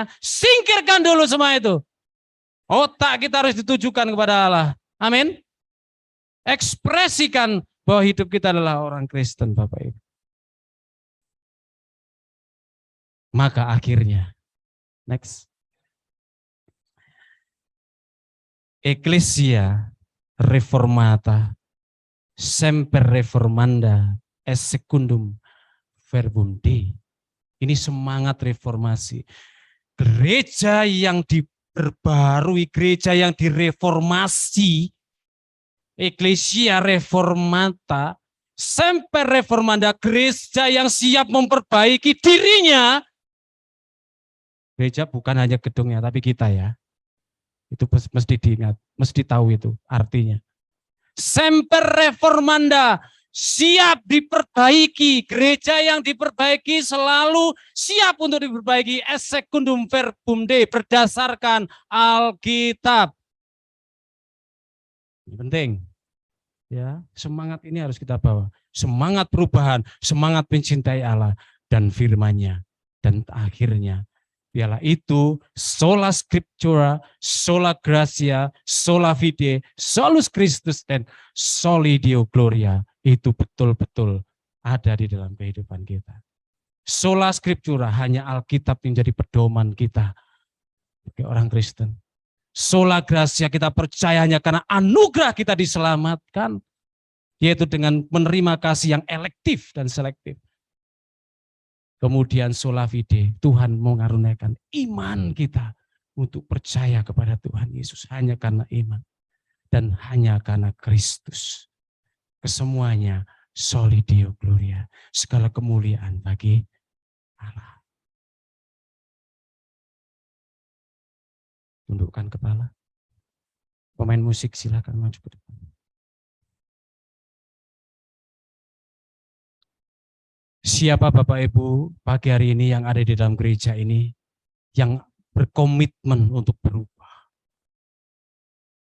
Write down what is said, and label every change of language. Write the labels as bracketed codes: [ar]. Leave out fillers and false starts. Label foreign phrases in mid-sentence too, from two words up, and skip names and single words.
[id] Singkirkan dulu semua itu. Otak kita harus ditujukan kepada Allah. Amin. Ekspresikan bahwa hidup kita adalah orang Kristen, Bapak Ibu. Maka akhirnya, next. [la] Ecclesia reformata semper reformanda es secundum verbum Dei. [id] Ini semangat reformasi. Gereja yang diperbarui, gereja yang direformasi, [la] Ecclesia reformata semper reformanda, [id] gereja yang siap memperbaiki dirinya. Gereja bukan hanya gedungnya, tapi kita ya. Itu mesti diingat, mesti tahu itu artinya. [la] Semper reformanda, [id] siap diperbaiki. Gereja yang diperbaiki selalu siap untuk diperbaiki. [la] Es secundum verbum Dei, [id] berdasarkan Alkitab. Ini penting. Ya, semangat ini harus kita bawa. Semangat perubahan, semangat mencintai Allah dan firman-Nya. Dan akhirnya ialah itu [la] sola scriptura, sola gratia, sola fide, solus Christus [id] dan [la] soli Deo gloria. [id] Itu betul-betul ada di dalam kehidupan kita. [la] Sola scriptura, [id] hanya Alkitab yang jadi pedoman kita sebagai orang Kristen. [la] Sola gratia, [id] kita percaya hanya karena anugerah kita diselamatkan, yaitu dengan menerima kasih yang elektif dan selektif. [la] Kemudian sola fide, [id] Tuhan mengaruniakan iman kita untuk percaya kepada Tuhan Yesus hanya karena iman dan hanya karena Kristus. [la] Kesemuanya soli Deo gloria, [id] segala kemuliaan bagi Allah. Tundukkan kepala. Pemain musik silakan maju ke depan. Siapa Bapak Ibu pagi hari ini yang ada di dalam gereja ini yang berkomitmen untuk berubah?